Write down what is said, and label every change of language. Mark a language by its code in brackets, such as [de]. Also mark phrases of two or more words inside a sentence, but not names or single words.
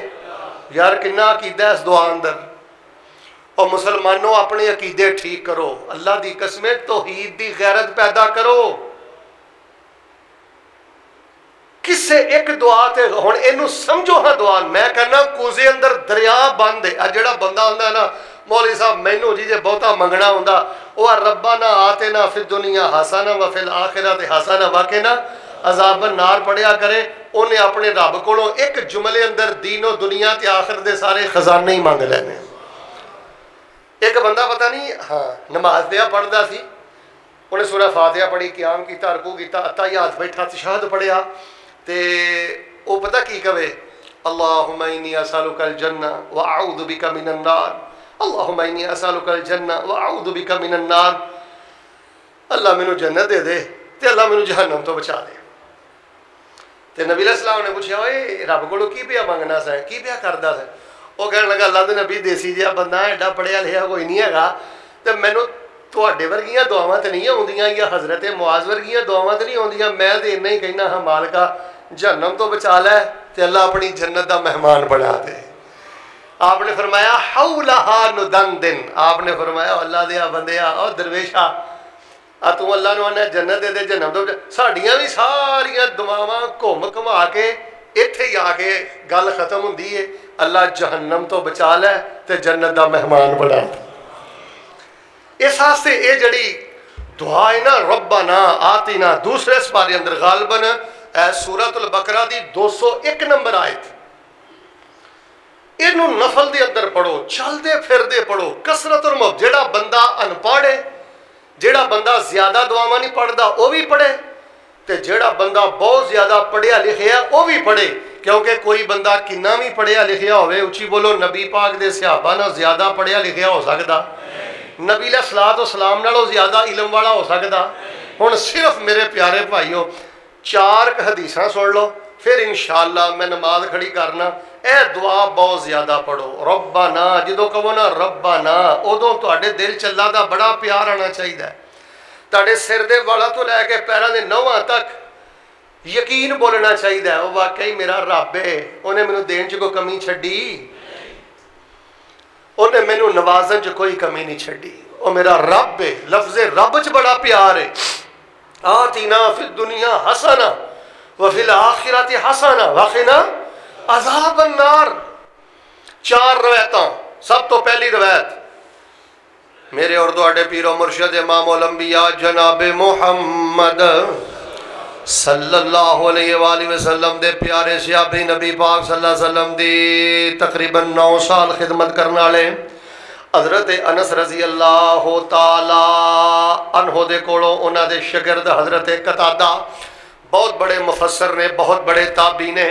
[pa] یار کنہ عقیدہ ہے اس دعا اندر۔ اور مسلمانوں اپنے عقیدے ٹھیک کرو، اللہ دی قسمیں توحید دی غیرت پیدا کرو۔ کسے ایک دعا تے ہن اینو سمجھو ہاں دعا، میں کہنا کوزے اندر دریا بند ہے۔ جڑا بندہ ہوندا ہے نا مولوی صاحب مینوں جی جے بہتا منگنا ہوندا او [ar] ربنا آتنا فی الدنیا حسنہ وفی الآخرۃ حسنہ وقنا عذاب النار [pa] پڑھیا کرے، انہیں اپنے رب کولوں ایک جملے اندر دین و دنیا تے آخرت دے سارے خزانے ہی مانگ لینے۔ ایک بندہ پتہ نہیں نماز دیا پڑھدا سی، انہیں سورہ فاتحہ پڑھی، قیام کیتا، رکوع کیتا، اتحیات بیٹھا تشہد پڑھیا تے او پتہ کی کہے، [ar] اللہم انی اسألک الجنہ واعوذ بک من النار، اللہم انی اسألک الجنہ واعوذ بک من النار، [pa] اللہ مینوں جنت دے دے تے اللہ مینوں جہنم تو بچا دے۔ تے نبی علیہ السلام نے پوچھا اوے رب کولوں کی پیا منگنا سا، کی پیا کردا سا؟ وہ کہنے لگا اللہ دے نبی دیسی جہا بندہ ایڈا پڑھیا لکھیا کوئی نہیں ہے، تے مینوں تواڈے ورگیاں دعاواں تے نہیں آوندیاں یا حضرت معاذ ورگیاں دعاواں تے نہیں آوندیاں، میں تے اتنا ہی کہنا ہاں مالکا جہنم تو بچا لے تے اللہ اپنی جنت دا مہمان بنا دے۔ آپ نے فرمایا [ar] حولہا ندندن، [pa] آپ نے فرمایا اللہ دیا بندیا او درویشا تو اللہ نو آنا جنت دے دے جہنم تو ساڈیاں بھی ساریاں دعاواں گھم گھما کے ایتھے ہی آ کے گل ختم ہوندی ہے، اللہ جہنم تو بچا لے تے جنت دا مہمان بنا دے۔ اس واسطے اے جڑی دعا ہے نا [ar] ربنا آتنا، [pa] دوسرے سپارے اندر غالباً سورۃ البقرہ دی 201 نمبر آیت، اینو نفل دے اندر پڑھو، چل دے پھر دے پڑھو، کثرت اور جڑا بندہ ان پڑھے، جڑا بندہ زیادہ دعاواں نہیں پڑھدا وہ بھی پڑھے تے جڑا بندہ بہت زیادہ پڑھیا لکھیا وہ بھی پڑھے، کیونکہ کوئی بندہ کنا بھی پڑھیا لکھیا ہوئے، اچھی بولو نبی پاک دے صحابہ نہ زیادہ پڑھیا لکھیا ہو سکدا، نبی علیہ الصلوۃ والسلام نالوں زیادہ علم والا ہو سکدا۔ ہن صرف میرے پیارے بھائیو 4 حدیثاں سن لو، پھر انشاءاللہ میں نماز کھڑی کرنا، اے دعا بہت زیادہ پڑھو. ربنا جدو کہو نا ربنا ادو تواڈے دل چ اللہ دا بڑا پیار آنا چاہیے. تواڈے سر دے والا تو لے کے پیراں دے نواں تک یقین بولنا چاہیے وہ واقعی میرا رب ہے, انہیں مینوں دین چ کوئی کمی چھڈی, انہیں مینوں نوازن چ کوئی کمی نہیں چھڈی, وہ میرا رب ہے. لفظ رب چ بڑا پیار ہے. [ar] آتینا فی الدنیا حسنہ وفی الآخرۃ حسنہ وقنا عذاب النار. [pa] 4 روایتاں. سب تو پہلی روایت میرے اور تواڈے پیر و مرشد امام الانبیاء جناب محمد صلی اللہ علیہ وآلہ وسلم دے پیارے صحابی نبی پاک صلی اللہ علیہ وسلم دی تقریباً 9 سال خدمت کرنے والے حضرت انس رضی اللہ تعالی عنہ دے کولوں انہاں دے شاگرد حضرت قتادہ بہت بڑے مفسر نے, بہت بڑے تابعی نے.